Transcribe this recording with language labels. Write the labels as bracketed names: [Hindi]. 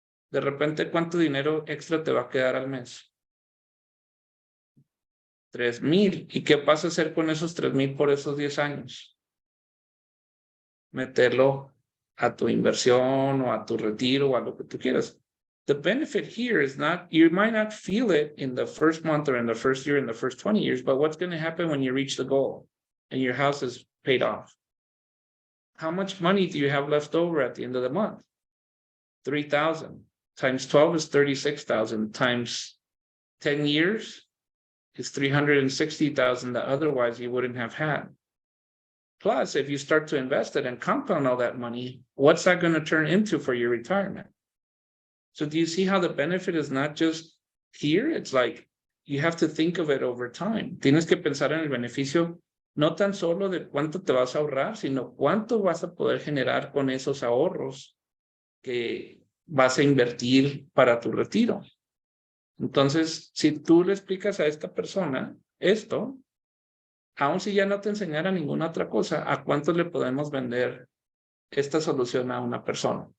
[Spanish] De repente, ¿cuánto dinero extra te va a quedar al mes? 3,000. ¿Y qué vas a hacer con esos 3,000 por esos 10 años? Meterlo a tu inversión o a tu retiro o a lo que tú quieras. [English] The benefit here is not, you might not feel it in the first month or in the first year, in the first 20 years, but what's going to happen when you reach the goal and your house is paid off? How much money do you have left over at the end of the month? 3,000 times 12 is 36,000 times 10 years is 360,000 that otherwise you wouldn't have had. Plus, if you start to invest it and compound all that money, what's that going to turn into for your retirement? So do you see how the benefit is not just here? It's like you have to think of it over time. [Spanish] Tienes que pensar en el beneficio no tan solo de cuánto te vas a ahorrar, sino cuánto vas a poder generar con esos ahorros que vas a invertir para tu retiro. Entonces, si tú le explicas a esta persona esto, aun si ya no te enseñara ninguna otra cosa, ¿a cuánto le podemos vender esta solución a una persona?